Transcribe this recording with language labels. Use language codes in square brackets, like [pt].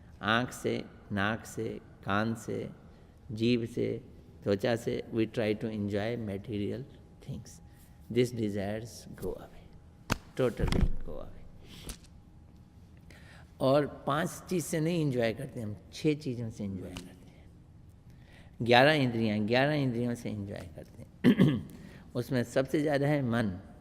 [hi] आँख से, नाक से, कान से, जीभ से, त्वचा से [en] we try to enjoy material things. These desires go away, totally go away. [hi] और 5 चीज़ से नहीं इंजॉय करते हम, 6 चीज़ों से इंजॉय करते हैं. 11 इंद्रियों से इंजॉय करते हैं. उसमें सबसे ज़्यादा है मन.